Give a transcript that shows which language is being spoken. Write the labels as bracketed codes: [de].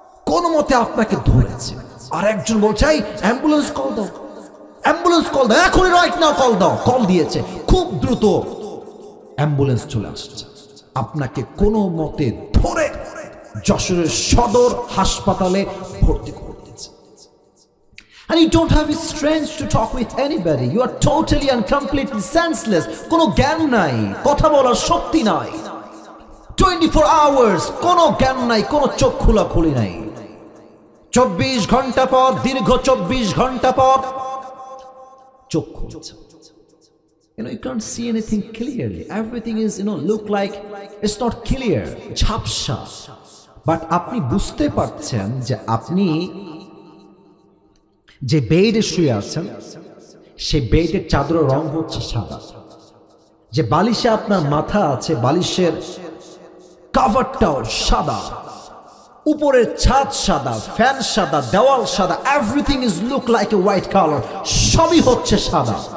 [bn] কোন মতে আপনাকে ধরেছে। আর একজন বলছে, অ্যাম্বুলেন্স কল দাও, অ্যাম্বুলেন্স কল দাও, এখনই [en] right now [bn] কল দাও। কল দিয়েছে, খুব দ্রুত অ্যাম্বুলেন্স চলে আসছে, আপনাকে কোনো মতে ধরে যশোরের সদর হাসপাতালে ভর্তি করে দিয়েছে। [en] And you don't have the strength to talk with anybody. You are totally and completely senseless. [bn] কোনো জ্ঞান নাই, কথা বলার শক্তি নাই, 24 hours কোনো জ্ঞান নাই, কোনো চোখ খোলাখুলি নাই। 24 ঘন্টা পর, দীর্ঘ 24 ঘন্টা পর চোখ খুলছে। [en] You can't see anything clearly. Everything is, look like it's not clear. [bn] ঝাপসা। বাট আপনি বুঝতে পারছেন যে আপনি যে বেডে শুয়ে আছেন, সেই বেডের চাদরের রং হচ্ছে সাদা। যে বালিশে আপনার মাথা আছে, বালিশের কভারটাও সাদা, উপরের ছাদ সাদা, ফ্যান সাদা, দেওয়াল সাদা, [en] everything is look like a white colour, [bn] সবই হচ্ছে সাদা।